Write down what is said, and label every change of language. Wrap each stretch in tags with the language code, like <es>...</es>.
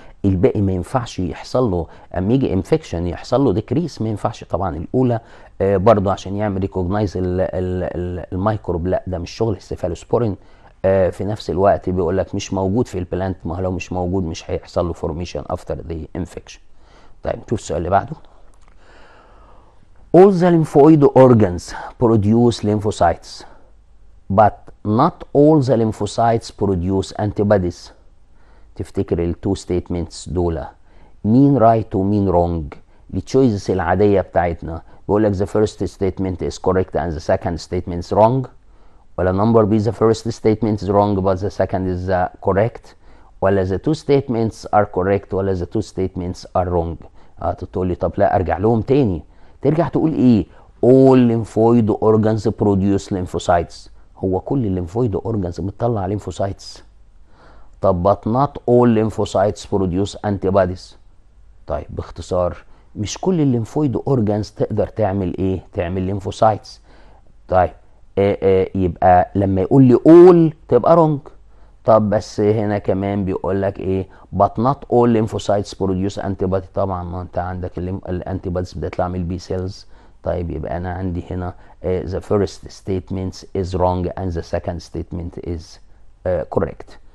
<ar>الباقي ما ينفعش يحصل له، اما يجي انفكشن يحصل له ديكريس، ما ينفعش طبعا. الاولى برضو عشان يعمل ريكوجنايز الميكروب، لا ده مش شغل السيفالوسبورين. في نفس الوقت بيقول لك مش موجود في البلانت، ما هو لو مش موجود مش هيحصل له فورميشن افتر ذا انفكشن. طيب نشوف السؤال اللي بعده.</ar> <en>All the lymphoid organs produce lymphocytes, but not all the lymphocytes produce antibodies.</en> <ar>تفتكر التو ستيتمنتس دول مين رايت ومين رونج؟ التشويسز العادية بتاعتنا بيقول لك</ar> <en>the first statement is correct and the second statement is wrong، ولا number B the first statement is wrong but the second is correct، ولا the two statements are correct ولا the two statements are wrong.</en> <ar>تقول لي طب لا ارجع لهم تاني، ترجع تقول ايه؟</ar> <en>all lymphoid organs produce lymphocytes.</en> <ar>هو كل الليمفويد اورجانز بتطلع lymphocytes؟ طب</ar> <en>but not all lymphocytes produce antibodies.</en> <ar>طيب باختصار مش كل الليمفويد اورجانز تقدر تعمل ايه؟ تعمل ليمفوسايتس. طيب يبقى لما يقول لي all تبقى رونج. طب بس هنا كمان بيقول لك ايه؟</ar> <en>but not all lymphocytes produce antibody.</en> <ar>طبعا ما انت عندك الانتيبوديز بتطلع من البي سيلز. طيب يبقى انا عندي هنا</ar> <en>the first statement is wrong and the second statement is correct.</en>